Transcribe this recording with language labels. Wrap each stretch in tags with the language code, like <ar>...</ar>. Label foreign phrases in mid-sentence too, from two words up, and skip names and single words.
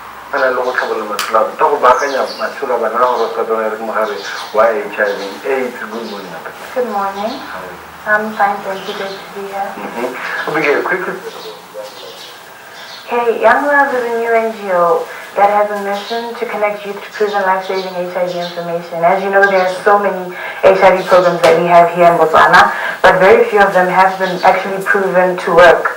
<tn>ana le go tlhabolola matshelo a go baakanya matshelo a bana gore ka tsona re mogare wa HIV AIDS.</tn> <en>Good morning. Good morning. I'm fine, thank you. Good to be here. Okay, quickly. Okay, Young Love is a new NGO that has a mission to connect youth to proven life-saving HIV information. As you know, there are so many HIV programs that we have here in Botswana, but very few of them have been actually proven to work.</en>